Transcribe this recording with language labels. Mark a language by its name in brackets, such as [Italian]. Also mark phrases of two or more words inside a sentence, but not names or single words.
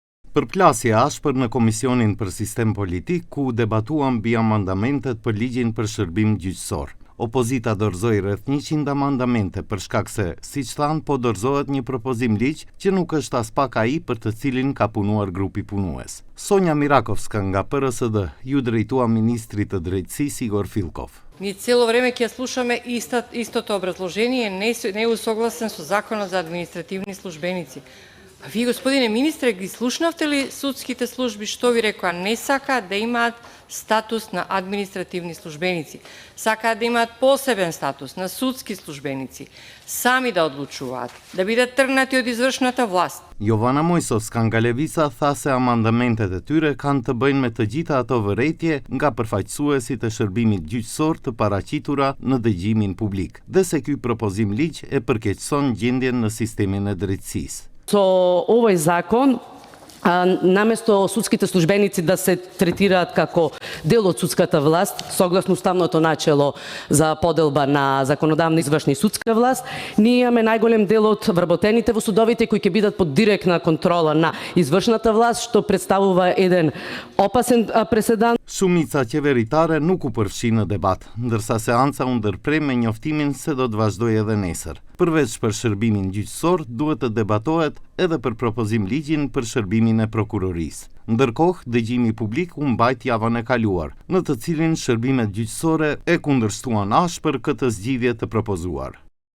[Albanian] Përplasja ashpër në Komisionin për Sistem Politik, ku debatuan mbi amandamentet për ligjin për shërbim gjyqësor. Opozita dorëzoi rreth 100 amandamente për shkak se, siç thanë, po dorëzohet një propozim ligj që nuk është as pak ai për të cilin ka punuar grupi punues. Sonja Mirakovska nga PSD ju drejtua ministrit të drejtësisë Igor Fillkov. [Macedonian] Ние цело време ќе слушаме истото образложение, не е усогласен со Законот за административни службеници. А вие, господине министре, ги слушнавте ли судските служби што ви рекоа? Не сакаат да имаат статус на административни службеници. Сакаат да имаат посебен статус на судски службеници. Сами да одлучуваат, да бидат тргнати од извршната власт. [Albanian] Jovana Mojsovska nga Levica tha se amandamentet e tyre kanë të bëjnë me të gjitha ato vërejtje nga përfaqësuesit e shërbimit gjyqësor të paraqitura në dëgjimin publik, dhe se ky propozim ligj e përkeqëson gjendjen në sistemin e drejtësisë. [Macedonian] Со овој закон, наместо судските службеници да се третираат како дел од судската власт, согласно уставното начело за поделба на законодавна, извршна и судска власт, ние имаме најголем дел од вработените во судовите кои ќе бидат под директна контрола на извршната власт, што представува еден опасен преседан. [Albanian] Shumica qeveritare nuk u përfshi në debat, ndërsa seanca u ndërpre me njoftimin se do të vazhdojë edhe nesër. Përveç për shërbimin gjyqësor, duhet të debatohet edhe për propozim ligjin për shërbimin e prokurorisë. Ndërkohë, dëgjimi publik u mbajt javën e kaluar, në të cilin shërbimet gjyqësore e kundërshtuan ashpër këtë zgjidhje të propozuar.